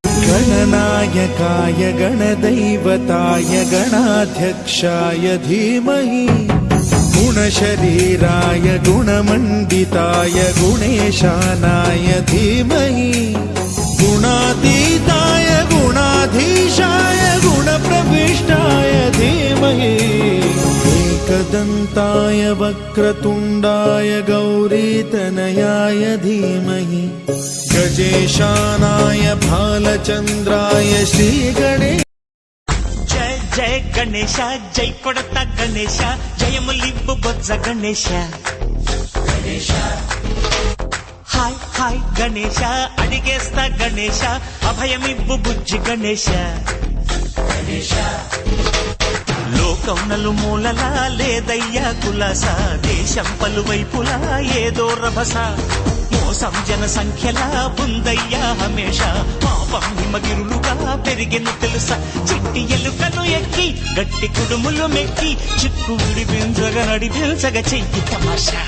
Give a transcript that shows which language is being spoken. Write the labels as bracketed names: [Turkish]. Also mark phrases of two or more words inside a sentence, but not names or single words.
[Sanskrit] गणनायकाय गणदैवताय गणाध्यक्षाय धीमहि गुणशरीराय गुणमण्डिताय गुणेशानाय धीमहि गुणातीताय गुणाधीशाय गुणप्रविष्टाय धीमहि एकदन्ताय वक्रतुण्डाय गौरीतनयाय धीमहि गजेशानाय भालचन्द्राय श्रीगणे [Telugu] జయ జయ గణేశ జై కొడత గణేశ జయములివ్వు బొజ్జ గణేశ హాయ్ హాయ్ గణేశ అడిగేస్తా గణేశ అభయమివ్వు బుజ్జి గణేశ లోకం నలుమూలలా లేదయ్యా కులాస దేశం పలువైపులా ఏదో రభస మోసం జన సంఖ్యలా ఉందయ్యా హమేష పాపం హిమగిరులుగా పెరిగిన తెలుసా చిట్టి ఎలుకలు ఎక్కి గట్టి కుడుములు మెక్కి చిక్కు విడిపించగా నడిపించగ చెయ్యి తమాషా